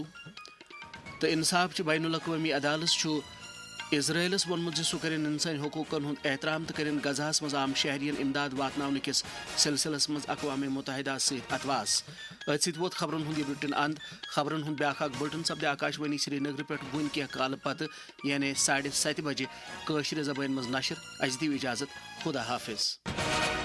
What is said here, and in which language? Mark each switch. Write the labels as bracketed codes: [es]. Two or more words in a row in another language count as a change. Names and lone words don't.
[ks] تو انصاف چہ بین الاقوامی عدالت اسرائیلس وونمت سہ کرن انسانی حقوقن ہند احترام تو کرن غزہس مز عام شہرین امداد واتناون کس سلسلس مز اقوام متحدہ ست اتواس. ات ست ووت خبرن ہند یہ بلٹن اند. خبرن ہند بیاکھ اخ بلٹن سپدے آکاشوانی سری نگر پہ ون کی کال پتہ یعنی 7:30 بجے قشر زبان مز نشر. اس دیو اجازت. خدا حافظ.